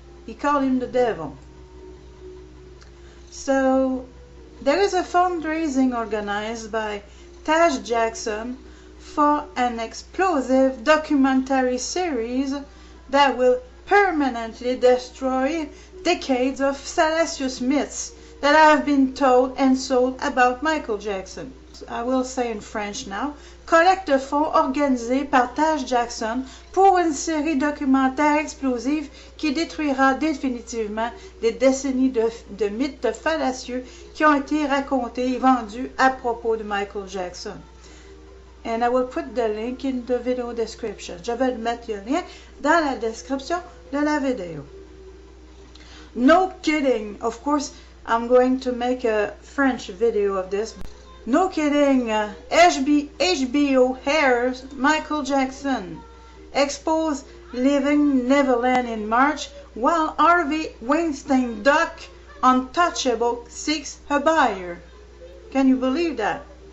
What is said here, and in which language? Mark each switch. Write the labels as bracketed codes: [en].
[en] He called him the devil. So there is a fundraising organized by Taj Jackson for an explosive documentary series that will permanently destroy decades of salacious myths that have been told and sold about Michael Jackson. I will say in French now. [fr] Collecte de fonds organisé par Taj Jackson pour une série documentaire explosive qui détruira définitivement des décennies de mythes fallacieux qui ont été racontés et vendus à propos de Michael Jackson. [en] And I will put the link in the video description. [fr] Je vais mettre le lien dans la description de la vidéo. [en] No kidding. Of course, I'm going to make a French video of this. No kidding. HBO airs Michael Jackson exposed Living Neverland in March, while Harvey Weinstein doc Untouchable seeks a buyer. Can you believe that?